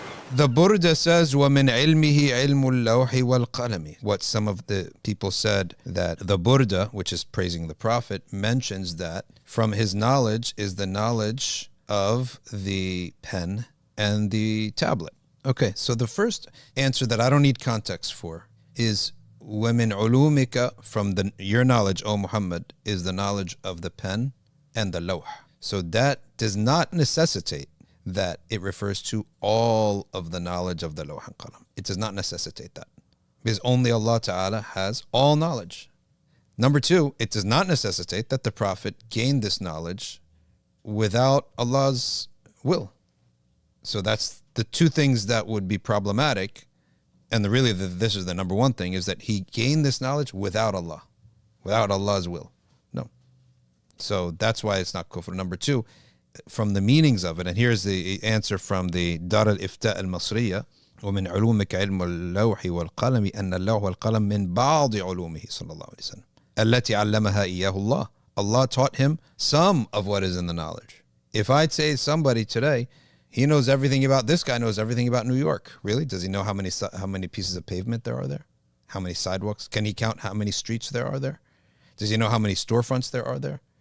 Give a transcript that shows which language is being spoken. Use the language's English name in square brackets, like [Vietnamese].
[English] The Burdah says, [Arabic] وَمِنْ عِلْمِهِ عِلْمُ اللَّوْحِ وَالْقَلَمِ. [English] What some of the people said, that the Burdah, which is praising the Prophet, mentions that from his knowledge is the knowledge of the pen and the tablet. Okay, so the first answer that I don't need context for is [Arabic] وَمِنْ عُلُومِكَ, [English] from your knowledge, O Muhammad, is the knowledge of the pen and the lawh. So that does not necessitate that it refers to all of the knowledge of the lawh and qalam. It does not necessitate that, because only Allah Ta'ala has all knowledge. Number two, it does not necessitate that the Prophet gained this knowledge without Allah's will. So that's the two things that would be problematic. And this is the number one thing, is that he gained this knowledge without Allah, without Allah's will. No. So that's why it's not kufr. Number two, from the meanings of it, and here's the answer from the Dar al-Ifta al-Masriya, [Arabic] وَمِنْ عُلُومِكَ عِلْمُ اللَّوْحِ وَالْقَلَمِ أَنَّ اللَّوْحَ وَالْقَلَمِ مِنْ بَعْضِ عُلُومِهِ صلى الله عليه وسلم التي علمها إياه الله. [English] Allah taught him some of what is in the knowledge. If I'd say somebody today, he knows everything about, this guy knows everything about New York. Really? Does he know how many pieces of pavement there are there? How many sidewalks? Can he count how many streets there are there? Does he know how many storefronts there are there?